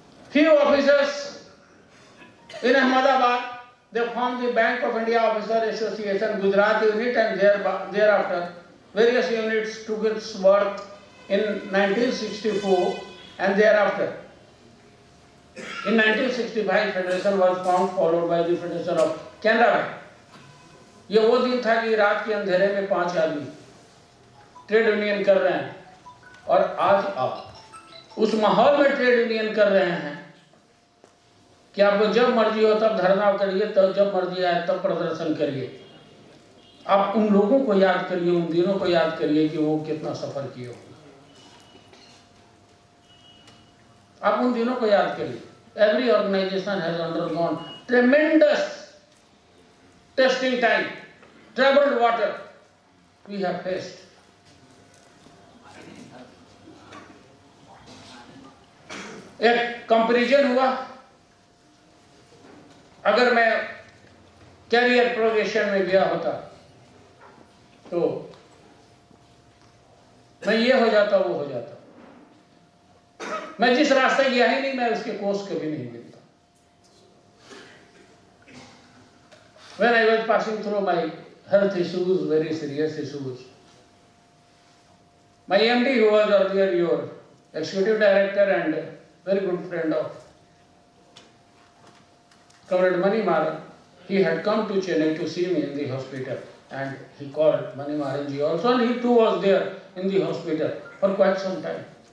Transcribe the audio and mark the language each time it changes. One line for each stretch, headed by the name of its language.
English: Few officers in Ahmedabad, they formed the Bank of India Officer Association Gujarat unit, and thereafter various units took its birth in 1964, and thereafter in 1965 Federation was formed, followed by the Federation of Canara Bank.
Hindi: ये वो दिन था कि रात के अंधेरे में 5 आदमी ट्रेड यूनियन कर रहे हैं, और आज आप उस माहौल में ट्रेड यूनियन कर रहे हैं कि आपको जब मर्जी हो तब धरना करिए, तब जब मर्जी आए तब प्रदर्शन करिए। आप उन लोगों को याद करिए, उन दिनों को याद करिए कि वो कितना सफर किए हो। आप उन दिनों को याद करिए।
English: Every organization has undergone tremendous testing time, troubled water we have faced.
Hindi: एक कंपैरिजन हुआ, अगर मैं कैरियर प्रोग्रेशन में गया होता तो मैं ये हो जाता, वो हो जाता। मैं जिस रास्ते गया ही नहीं, मैं उसके कोर्स कभी नहीं मिलता।
English: When I was passing through my health issues, very serious issues, my MD, who was earlier your executive director and very good friend of Comrade Mani Maran, he had come to Chennai to see me in the hospital, and he called Mani Maran ji also, and he too was there in the hospital for quite some time.